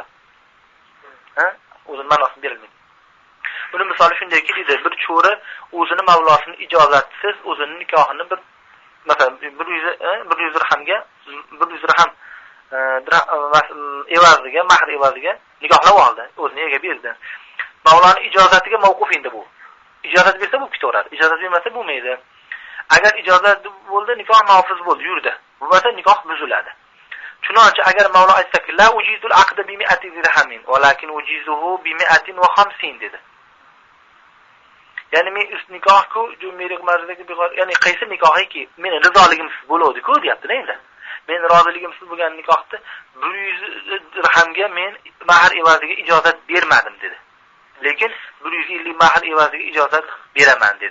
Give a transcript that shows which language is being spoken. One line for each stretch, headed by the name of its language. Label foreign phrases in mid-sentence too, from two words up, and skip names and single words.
Uzbek: O'zining ma'nosini berilmaydi. Buni misoli shundayki deydi, bir cho'ri o'zini mavlosini ijozatsiz o'zining nikohini bir masalan 100 dirhamga 100 dirham evaziga, mahr evaziga nikohlab oldi, o'zini ega berdi. Mavloning ijozatiga mavquf endi bu. Ijozat bersa bu ketaveradi. Ijozat bermasa bo'lmaydi. Agar ijozat bo'ldi, nikoh nofiz bo'ldi, yurdi. Bo'lmasa nikoh buziladi. Chunonchi agar Mavlo aytsa-ki,
Arabic: لا أجيز العقد ب 100 درهم، ولكن أجيزه ب 150
Uzbek: dedi. Ya'ni men üst nikoh-ku, jumiylik marzidagi ya'ni qaysi nikohiki meni rizoligimsiz bo'ladi-ku, deyapti-da endi. Men roziligimsiz bo'lgan nikohni 100 dirhamga men mahr evaziga ijozat bermadim dedi. Lekin 150 mahr evaziga ijozat beraman dedi.